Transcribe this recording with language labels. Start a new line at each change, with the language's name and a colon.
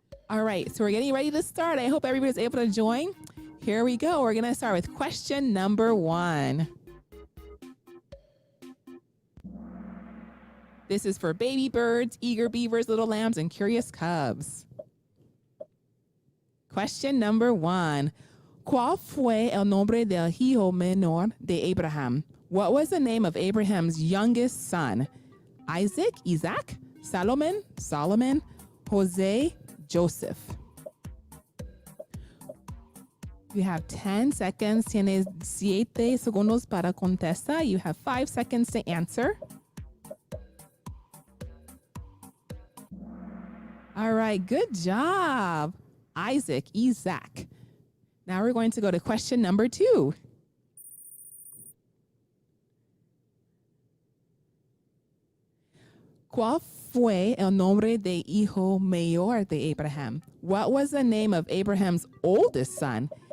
English: All right, so we're getting ready to start. I hope everybody's able to join. Here we go. We're going to start with question number 1. This is for baby birds, eager beavers, little lambs, and curious cubs. Question number 1.
Spanish: ¿Cuál fue el nombre del hijo menor de Abraham?
English: What was the name of Abraham's youngest son? Isaac, Solomon, Jose, Joseph. You have 10 seconds.
Spanish: Tienes 7 segundos para contestar.
English: You have 5 seconds to answer. All right, good job. Isaac. Now we're going to go to question number 2.
Spanish: ¿Cuál fue el nombre de hijo mayor de Abraham?
English: What was the name of Abraham's oldest son?